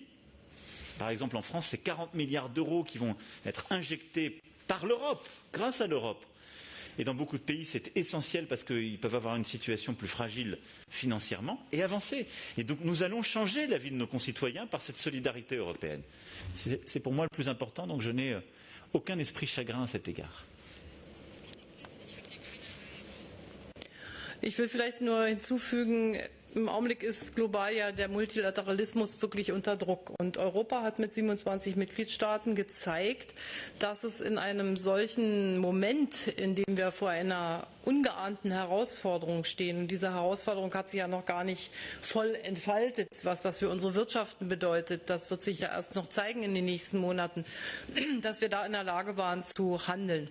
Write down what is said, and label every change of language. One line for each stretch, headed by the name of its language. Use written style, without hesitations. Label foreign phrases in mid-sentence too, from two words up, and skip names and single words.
French: Par exemple, en France, c'est 40 milliards d'euros qui vont être injectés par l'Europe, grâce à l'Europe. Et dans beaucoup de pays, c'est essentiel parce qu'ils peuvent avoir une situation plus fragile financièrement et avancer. Et donc nous allons changer la vie de nos concitoyens par cette solidarité européenne. C'est pour moi le plus important, donc je n'ai aucun esprit chagrin à cet égard.
German: Ich will vielleicht nur hinzufügen, im Augenblick ist global ja der Multilateralismus wirklich unter Druck. Und Europa hat mit 27 Mitgliedstaaten gezeigt, dass es in einem solchen Moment, in dem wir vor einer ungeahnten Herausforderung stehen, und diese Herausforderung hat sich ja noch gar nicht voll entfaltet, was das für unsere Wirtschaften bedeutet, das wird sich ja erst noch zeigen in den nächsten Monaten, dass wir da in der Lage waren zu handeln.